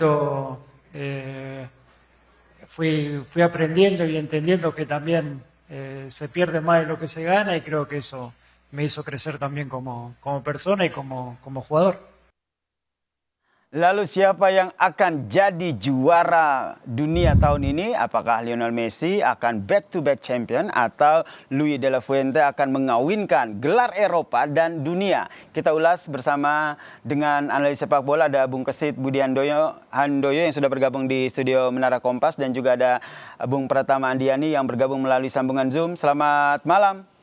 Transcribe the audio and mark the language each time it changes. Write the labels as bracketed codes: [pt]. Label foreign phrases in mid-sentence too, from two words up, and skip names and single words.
[es] Creo que Chiquito fui aprendiendo y entendiendo que también se pierde más de lo que se gana y creo que eso me hizo crecer también como persona y como jugador. [id] Lalu siapa yang akan jadi juara dunia tahun ini? Apakah Lionel Messi akan [en] back-to-back champion [id] atau Luis de la Fuente akan mengawinkan gelar Eropa dan dunia? Kita ulas bersama dengan analis sepak bola, ada Bung Kesit Budi Handoyo yang sudah bergabung di studio Menara Kompas dan juga ada Bung Pratama Andiani yang bergabung melalui sambungan Zoom. Selamat malam.